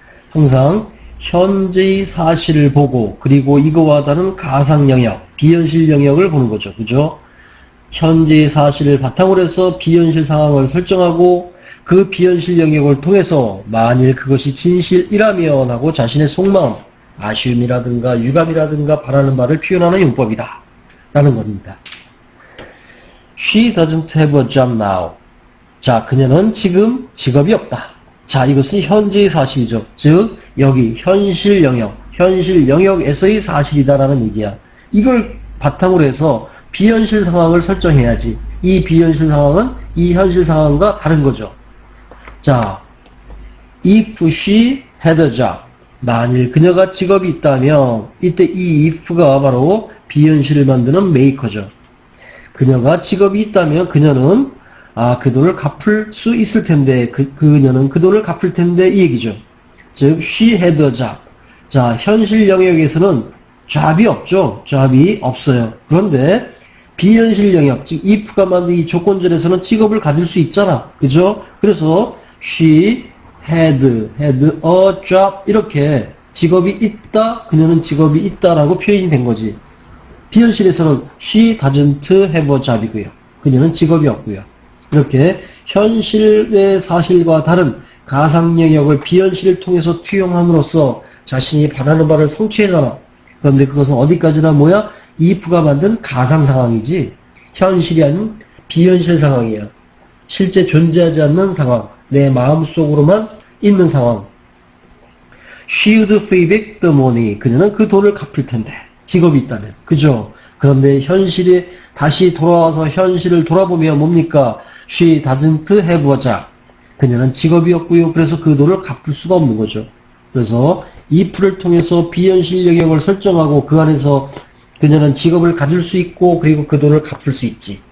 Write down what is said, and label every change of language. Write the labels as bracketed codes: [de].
[ko] 항상 현재의 사실을 보고 그리고 이거와 다른 가상 영역, 비현실 영역을 보는 거죠. 그죠? 현재의 사실을 바탕으로 해서 비현실 상황을 설정하고 그 비현실 영역을 통해서 만일 그것이 진실이라면 하고 자신의 속마음, 아쉬움이라든가 유감이라든가 바라는 바를 표현하는 용법이다. 라는 겁니다. [en] She doesn't have a job now. [ko] 자, 그녀는 지금 직업이 없다. 자, 이것은 현재의 사실이죠. 즉, 여기 현실 영역에서의 사실이다라는 얘기야. 이걸 바탕으로 해서 비현실 상황을 설정해야지. 이 비현실 상황은 이 현실 상황과 다른 거죠. [en] 자, if she had a job. [ko] 만일 그녀가 직업이 있다면 이때 이 if가 바로 비현실을 만드는 메이커죠. 그녀가 직업이 있다면 그녀는 그 돈을 갚을 수 있을 텐데 그녀는 그 돈을 갚을 텐데 이 얘기죠. [en] 즉 she had a job. [ko] 자, 현실 영역에서는 job이 없죠. job이 없어요. 그런데 비현실 영역, 즉 if가 만든 이 조건절에서는 직업을 가질 수 있잖아. 그죠? 그래서 [en] she had a job [ko] 이렇게 직업이 있다, 그녀는 직업이 있다라고 표현이 된 거지. 비현실에서는 [en] she doesn't have a job이고요. [ko] 그녀는 직업이 없고요. 이렇게 현실의 사실과 다른 가상 영역을 비현실을 통해서 투영함으로써 자신이 바라는 바를 성취하잖아. 그런데 그것은 어디까지나 뭐야? if가 만든 가상 상황이지 현실이 아닌 비현실 상황이야. 실제 존재하지 않는 상황, 내 마음속으로만 있는 상황. [en] She would pay back the money. [ko] 그녀는 그 돈을 갚을 텐데 직업이 있다면. 그죠? 그런데 현실이 다시 돌아와서 현실을 돌아보면 뭡니까? [en] She doesn't have a job. [ko] 그녀는 직업이 없고요. 그래서 그 돈을 갚을 수가 없는 거죠. 그래서 if를 통해서 비현실 영역을 설정하고 그 안에서 그녀는 직업을 가질 수 있고 그리고 그 돈을 갚을 수 있지.